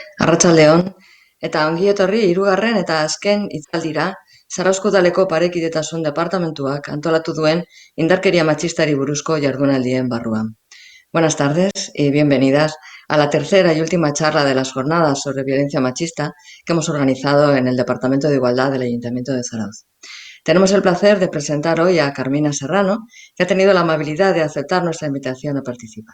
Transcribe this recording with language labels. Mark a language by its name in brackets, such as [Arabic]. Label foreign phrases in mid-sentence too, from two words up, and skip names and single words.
[Basque] Arratsaldeon, eta ongi etorri hirugarren eta azken hitzaldira Zarauzko udaleko parekidetasun departamentuak antolatu duen indarkeria matxistari buruzko jardunaldien barruan. [Spanish] Buenas tardes y bienvenidas a la tercera y última charla de las jornadas sobre violencia machista que hemos organizado en el Departamento de Igualdad del Ayuntamiento de Zarauz. Tenemos el placer de presentar hoy a Carmina Serrano, que ha tenido la amabilidad de aceptar nuestra invitación a participar.